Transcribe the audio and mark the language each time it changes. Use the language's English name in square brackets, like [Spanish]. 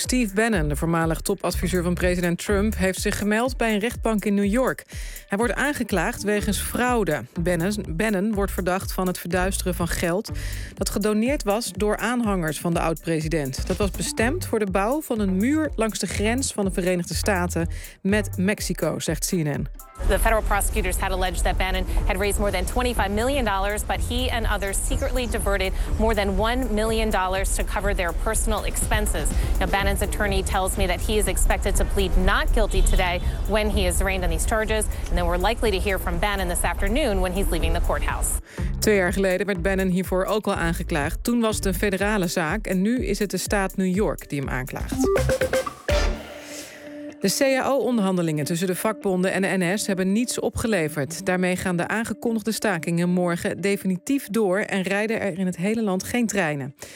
[Dutch] Steve Bannon, de voormalig topadviseur van president Trump, heeft zich gemeld bij een rechtbank in New York. Hij wordt aangeklaagd wegens fraude. Bannon wordt verdacht van het verduisteren van geld dat gedoneerd was door aanhangers van de oud-president. Dat was bestemd voor de bouw van een muur langs de grens van de Verenigde Staten met Mexico, zegt CNN. [English] The federal prosecutors had alleged that Bannon had raised more than $25 million, but he and others secretly diverted more than $1 million to cover their personal expenses. Now, Bannon's attorney tells me that he is expected to plead not guilty today when he is arraigned on these charges, and then we're likely to hear from Bannon this afternoon when he's leaving the courthouse. [Dutch] 2 jaar geleden werd Bannon hiervoor ook al aangeklaagd. Toen was het een federale zaak en nu is het de staat New York die hem aanklaagt. De cao-onderhandelingen tussen de vakbonden en de NS hebben niets opgeleverd. Daarmee gaan de aangekondigde stakingen morgen definitief door en rijden er in het hele land geen treinen.